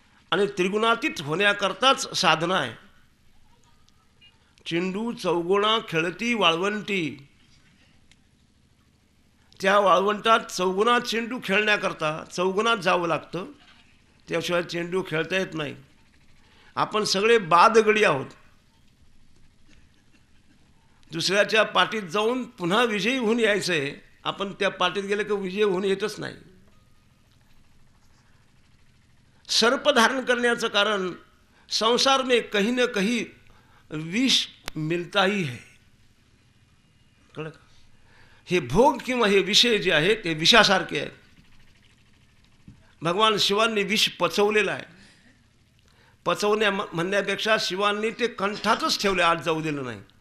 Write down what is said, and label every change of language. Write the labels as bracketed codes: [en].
[mr] आणि त्रिगुणातीत होण्याकरताच साधना आहे. चेंडू चौगुणा खेळती वाळवंटी, त्या वाळवंटात चौगुणात चेंडू खेळण्याकरता चौगुणात जावं लागतं, त्याशिवाय चेंडू खेळता येत नाही. आपण सगळे बादगडी आहोत. दुसऱ्याच्या पाठीत जाऊन पुन्हा विजयी होऊन यायचं आहे. आपण त्या पाठीत गेले की विजय होऊन येतच नाही. सर्प धारण करण्याचं कारण [hi] संसार में कहीं न कहीं विष मिलता ही है. [mr] कळलं का? हे भोग किंवा हे विषय जे आहेत ते विषासारखे आहेत. भगवान शिवांनी विष पचवलेलं आहे. पचवण्या म्हणण्यापेक्षा शिवांनी ते कंठातच ठेवले, आत जाऊ दिलं नाही.